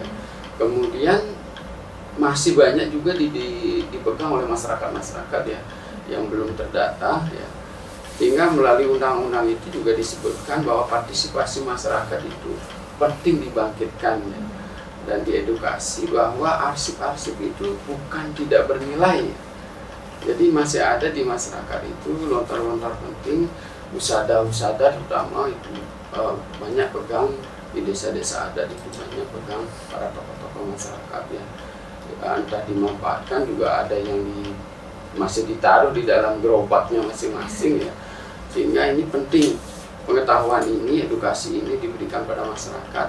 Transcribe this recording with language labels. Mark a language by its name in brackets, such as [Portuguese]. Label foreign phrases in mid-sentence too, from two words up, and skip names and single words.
[Indonesian] Kemudian masih banyak juga dipegang oleh masyarakat ya yang belum terdata, ya. Sehingga melalui undang-undang itu juga disebutkan bahwa partisipasi masyarakat itu penting dibangkitkan, ya, dan diedukasi bahwa arsip-arsip itu bukan tidak bernilai, ya. Jadi masih ada di masyarakat itu lontar-lontar penting, usada-usada terutama itu banyak pegang. Di desa-desa adat itu banyak pegang para tokoh-tokoh masyarakat, ya. Entah dimanfaatkan, juga ada yang masih ditaruh di dalam gerobaknya masing-masing, ya. Sehingga ini penting, pengetahuan ini, edukasi ini diberikan pada masyarakat.